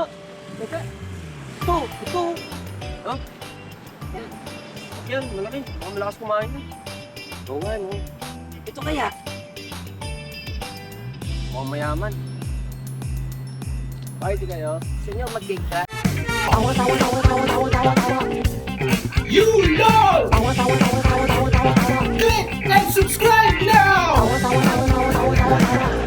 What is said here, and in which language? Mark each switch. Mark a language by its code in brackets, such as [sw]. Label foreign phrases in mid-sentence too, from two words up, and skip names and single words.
[tl] Teka, ito. Ha? Yan, malaki. Baka malakas kumain na. Oo nga, no. Ito kaya? Mukhang mayaman. Party kayo? Gusto nyo mag-gate crash? [en] You know! Click and subscribe now!